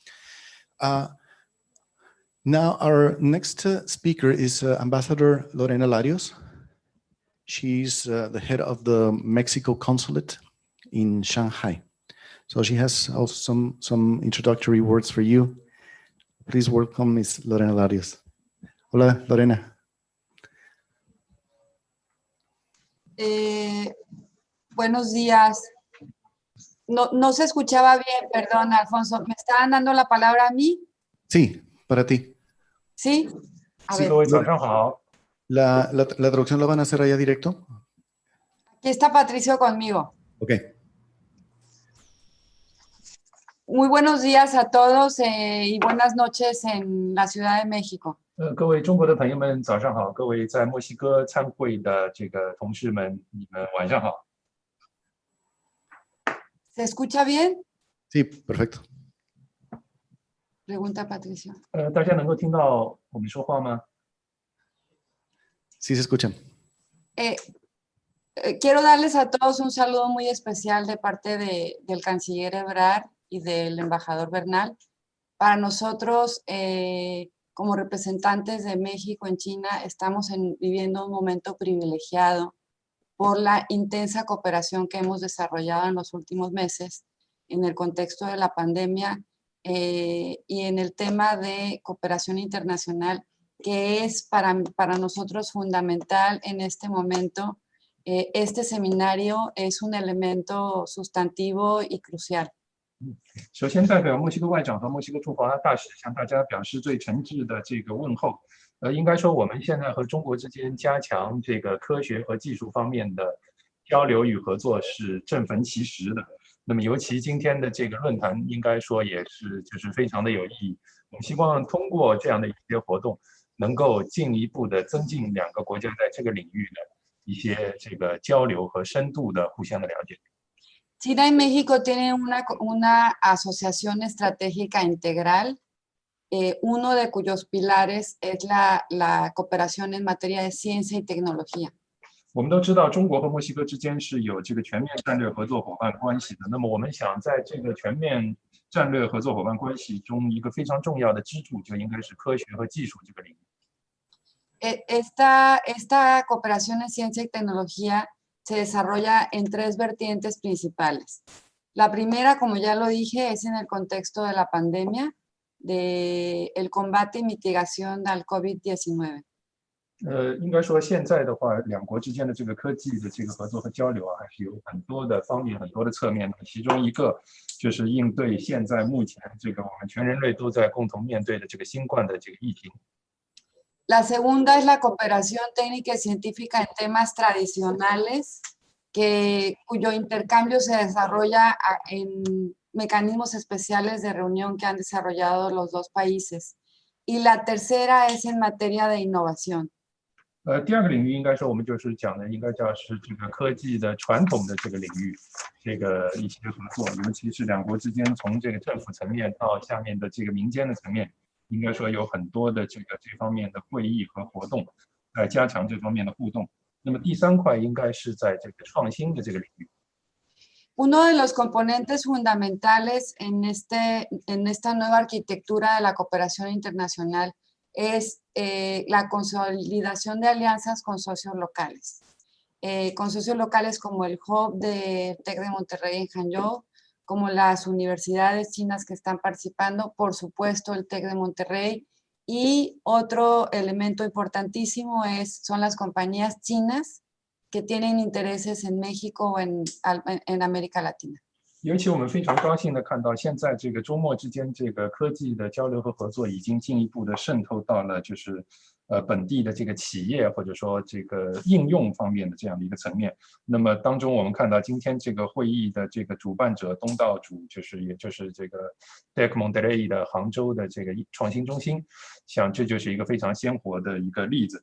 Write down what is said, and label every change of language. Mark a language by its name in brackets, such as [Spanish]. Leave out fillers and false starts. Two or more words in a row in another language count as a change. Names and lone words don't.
[English] Now, our next speaker is Ambassador Lorena Larios. She's the head of the Mexico Consulate in Shanghai. So she has also some introductory words for you. Please welcome Ms. Lorena Larios. Hola, Lorena. [Spanish] Buenos días. No se escuchaba bien, perdón, Alfonso. ¿Me estaban dando la palabra a mí? Sí, para ti. ¿Sí? A ver. La traducción la van a hacer allá directo. Aquí está Patricio conmigo. Ok. Muy buenos días a todos y buenas noches en la Ciudad de México. [Chinese] 各位中国的朋友们，早上好！各位在墨西哥参会的这个同事们，你们晚上好。 [Spanish] ¿Se escucha bien? Sí, perfecto. Pregunta Patricio. [Chinese] 大家能够听到我们说话吗？ [Spanish] Sí, se escuchan. Quiero darles a todos un saludo muy especial de parte del canciller Ebrard y del embajador Bernal. Para nosotros, como representantes de México en China, estamos viviendo un momento privilegiado por la intensa cooperación que hemos desarrollado en los últimos meses en el contexto de la pandemia y en el tema de cooperación internacional, que es para nosotros fundamental en este momento. Este seminario es un elemento sustantivo y crucial. [Chinese] 首先，代表墨西哥外长和墨西哥驻华大使向大家表示最诚挚的这个问候。应该说，我们现在和中国之间加强这个科学和技术方面的交流与合作是正逢其时的。那么，尤其今天的这个论坛，应该说也是就是非常的有意义。我们希望通过这样的一些活动，能够进一步的增进两个国家在这个领域的一些这个交流和深度的互相的了解。 [Spanish] China y México tienen una asociación estratégica integral, uno de cuyos pilares es la cooperación en materia de ciencia y tecnología. [Chinese] 我们都知道，中国和墨西哥之间是有这个全面战略合作伙伴关系的。那么，我们想在这个全面战略合作伙伴关系中，一个非常重要的支柱就应该是科学和技术这个领域。 [Spanish] Esta cooperación en ciencia y tecnología se desarrolla en 3 vertientes principales. La primera, como ya lo dije, es en el contexto de la pandemia, del combate y mitigación del COVID-19. [Chinese] 应该说现在的话，两国之间的这个科技的这个合作和交流啊，还是有很多的方面、很多的侧面的。其中一个就是应对现在目前这个我们全人类都在共同面对的这个新冠的这个疫情。 [Spanish] La segunda es la cooperación técnica y científica en temas tradicionales, cuyo intercambio se desarrolla en mecanismos especiales de reunión que han desarrollado los dos países. Y la tercera es en materia de innovación. [Chinese] 第二个领域应该说我们就是讲的，应该叫是这个科技的传统的这个领域，这个一些合作，尤其是两国之间从这个政府层面到下面的这个民间的层面。应该说有很多的这方面的会议和活动，来加强这方面的互动。那么第3块应该是在这个创新的这个领域。 [Spanish] Uno de los componentes fundamentales en esta nueva arquitectura de la cooperación internacional es la consolidación de alianzas con socios locales. Con socios locales como el Hub de Tec de Monterrey en Hangzhou, como las universidades chinas que están participando, por supuesto el Tec de Monterrey, y otro elemento importantísimo son las compañías chinas que tienen intereses en México o en América Latina. [Chinese] 尤其我们非常高兴的看到，现在这个周末之间这个科技的交流和合作已经进一步的渗透到了就是本地的这个企业或者说这个应用方面的这样的一个层面。那么当中我们看到今天这个会议的这个主办者东道主也就是这个 Tec Monterrey 的杭州的这个创新中心，像这就是一个非常鲜活的一个例子。